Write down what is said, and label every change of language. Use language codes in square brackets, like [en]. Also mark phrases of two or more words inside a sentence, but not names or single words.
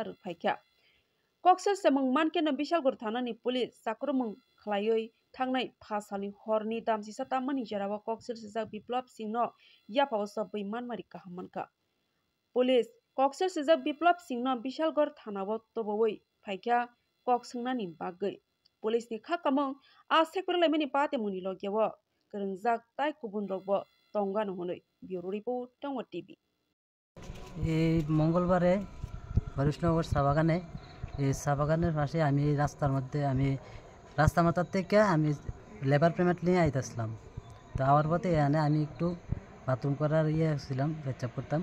[trp] ruphaikya koksel samung manke no Bishalgor thana ni police sakromung khlaioi thangnai phasali horni damsisa tamani jarawa koksel sejak Biplab Singh no yapao sabai manmari kahamanka police koksel sejak Biplab Singh no Bishalgor thanao toboi phaikya koksungna ni bagoi police ni khakamung a sekperlaimani pate muni logyao kerengjak tai kubun rokbo tongano honoi bureau report tongwa tv [bn] এই মঙ্গলবারে হরিশনগর চা বাগানের পাশে আমি রাস্তার মাথার থেকে আমি লেবার পেমেন্ট নিয়ে আইতেছিলাম। তো আওয়ার পথে এখানে আমি একটু বাথরুম করার ছিলাম, পেচাপ করতাম।